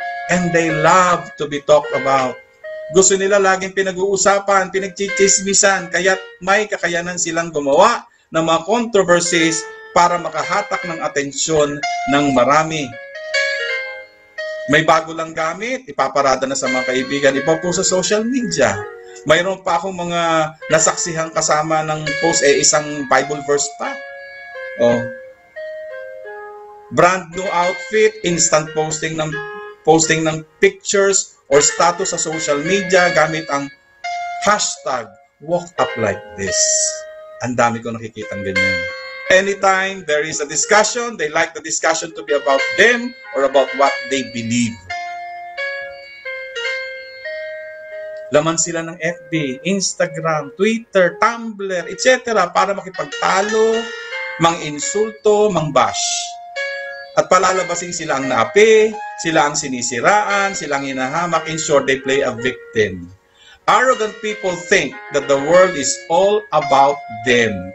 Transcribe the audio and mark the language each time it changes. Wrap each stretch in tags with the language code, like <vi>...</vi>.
<en>And they love to be talked about.</en> <tl>Gusto nila laging pinag-uusapan, pinagchichismisan, kaya't may kakayanan silang gumawa ng mga controversies para makahatak ng atensyon ng marami. May bago lang gamit, ipaparada na sa mga kaibigan, ipapost sa social media. Mayroon pa akong mga nasaksihang kasama ng post, isang Bible verse pa.</tl> <en>Brand new outfit, instant posting ng pictures or status sa social media</en> <tl>gamit ang</tl> <en>hashtag walk up like this.</en> <tl>Ang dami ko nakikitang ganyan.</tl> <en>Anytime there is a discussion, they like the discussion to be about them or about what they believe.</en> <tl>Laman sila ng FB, Instagram, Twitter, Tumblr, etc. para makipagtalo, mang-insulto, mang-bash. At palalabasin sila ang naapi, sila ang sinisiraan, sila ang hinahamak.</tl> <en>In short, they play a victim. Arrogant people think that the world is all about them.</en>